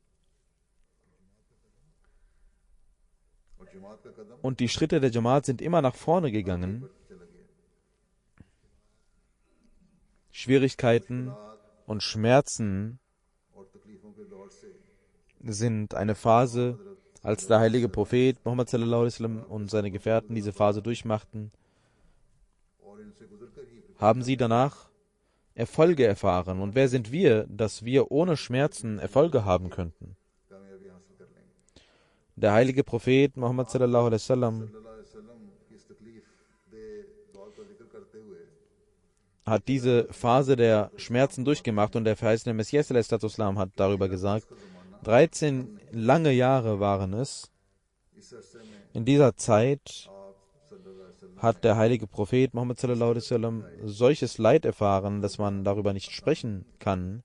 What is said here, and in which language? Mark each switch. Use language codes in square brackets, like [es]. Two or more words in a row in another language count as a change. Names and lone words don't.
[de] Und die Schritte der Jamaat sind immer nach vorne gegangen. Schwierigkeiten und Schmerzen sind eine Phase, als der heilige Prophet Muhammad [ar] صلى الله عليه وسلم [de] und seine Gefährten diese Phase durchmachten, haben sie danach Erfolge erfahren. Und wer sind wir, dass wir ohne Schmerzen Erfolge haben könnten? Der heilige Prophet Muhammad [ar] صلى الله عليه وسلم [de] hat diese Phase der Schmerzen durchgemacht und der verheißene Messias ﷺ hat darüber gesagt, 13 lange Jahre waren es. In dieser Zeit hat der heilige Prophet Muhammad ﷺ solches Leid erfahren, dass man darüber nicht sprechen kann.